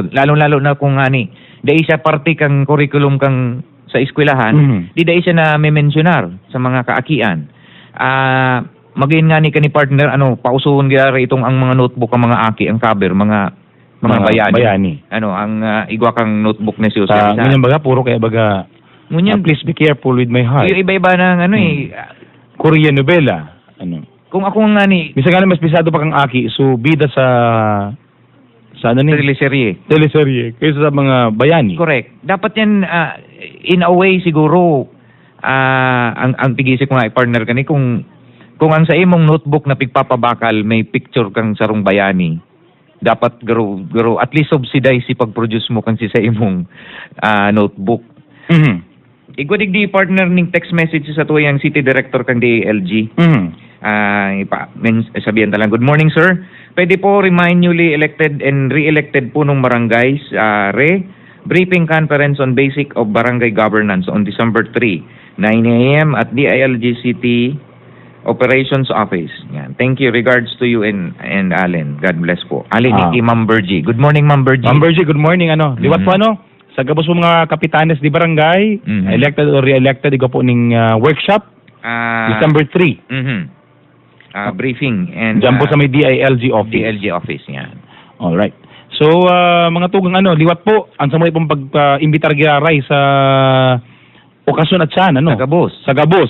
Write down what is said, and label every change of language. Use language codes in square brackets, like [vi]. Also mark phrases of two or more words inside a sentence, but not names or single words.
[bik] Lalo-lalo na kung dai siya parte kang curriculum kang sa eskwelahan, di dai siya na may mentionar sa mga kaakian. Magayon nga ni partner, pausuhon gyara itong ang mga notebook, ang mga aki, ang cover, mga bayani. Ang igwa kang notebook ni Jose Rizal. Ngunyan baga, puro kaya baga, [en] please be careful with my heart. [bik] Yung iba-iba ng Korean novela. Kung ako nga Bisa nga mas bisado pa kang aki, so bida sa teleserye kaysa sa mga bayani. Correct. Dapat yan, [en] in a way [bik] siguro, ang pigisip ko nga partner kani, kung ang sa imong notebook na pigpapabakal, may picture kang sarong bayani, dapat garo [en] at least subsidize [bik] si pag-produce mo kan sa imong notebook. Igwadig di partner ning text message sa tuyang city director kang DALG. Sabihan talang, [en] good morning sir. [tl] Pwede po [en] remind newly elected and re-elected po ng barangays, briefing conference on basic of barangay governance on December 3, 9 a.m. at DILG City Operations Office. [bik] Yan. [en] Thank you. Regards to you and Allen. God bless po. Allen, Iki, Ma'am Bergie. Good morning, Ma'am Bergie. Ma'am Bergie, good morning. [bik] Liwat po sa gabos mo mga kapitanes di barangay, [en] elected or re-elected, [bik] ikaw po ning workshop, December 3. [en] Briefing. And [bik] diyan po sa may DILG office. [en] DILG office, [bik] yan. [en] Alright. [bik] So, mga tugang liwat po, ang samay pong pag-imbitar giaray sa okasyon at siyan, Sa Gabos.